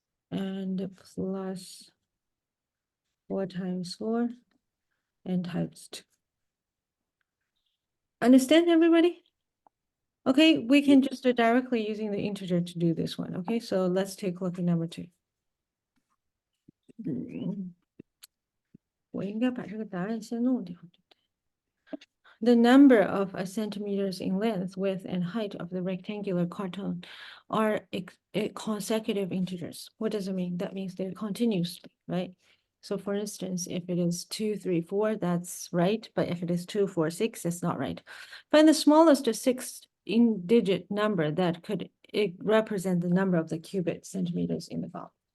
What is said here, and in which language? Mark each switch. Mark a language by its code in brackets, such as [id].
[en] And plus 4 times 4 and times 2. Understand, everybody? Okay, we can just do directly using the integer to do this one. Okay, so let's take a look at number 2. [zh] 我应该把这个答案先弄掉。 [en] The number of centimeters in length, width, and height of the rectangular cartoon are consecutive integers. What does it mean? That means they're continuously, right? So for instance, if it is 2, 3, 4, that's right. But if it is 2, 4, 6, that's not right. Find the smallest 6-digit number that could represent the number of the cubic centimeters in the following.